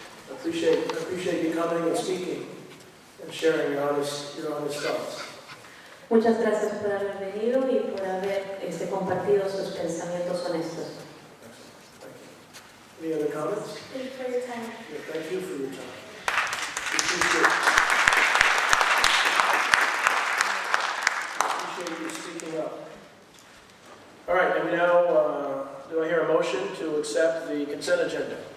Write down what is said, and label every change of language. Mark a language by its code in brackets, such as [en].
[en] I appreciate you coming and speaking and sharing your honest thoughts. [es] Muchas gracias por haber venido y por haber compartido sus pensamientos honestos. [en] Any other comments? Thank you for your time. Yeah, thank you for your time. I appreciate you speaking up. All right, and now, do I hear a motion to accept the consent agenda?